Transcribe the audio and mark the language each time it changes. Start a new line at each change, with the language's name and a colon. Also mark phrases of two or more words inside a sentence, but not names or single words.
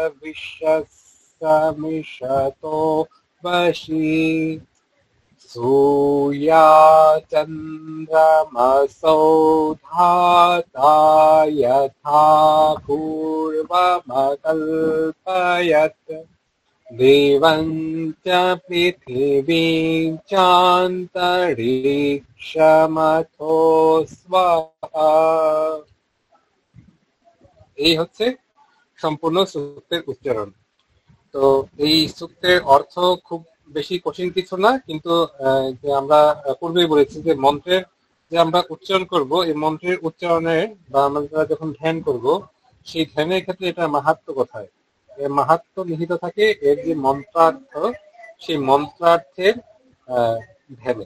Sanskrit: विश्वसमिषतो वशी सूर्याचन्द्रमसौ धाता यथा पूर्वमकल्पयत् देवं च पृथिवीं चान्तरिक्षमथो स्वाहा।
Bangla: এই হচ্ছে সম্পূর্ণ সূক্তের উচ্চারণ। তো এই সূক্তের অর্থ খুব বেশি কঠিন কিছু না, কিন্তু যে আমরা পূর্বেই বলেছি যে মন্ত্রের যে আমরা উচ্চারণ করব, এই মন্ত্রের উচ্চারণের বা আমরা যখন ধ্যান করব, সেই ধ্যানের ক্ষেত্রে এটা মাহাত্ম্য কোথায়, এর মাহাত্ম্য নিহিত থাকে এর যে মন্ত্রার্থ, সেই মন্ত্রার্থের ধ্যানে।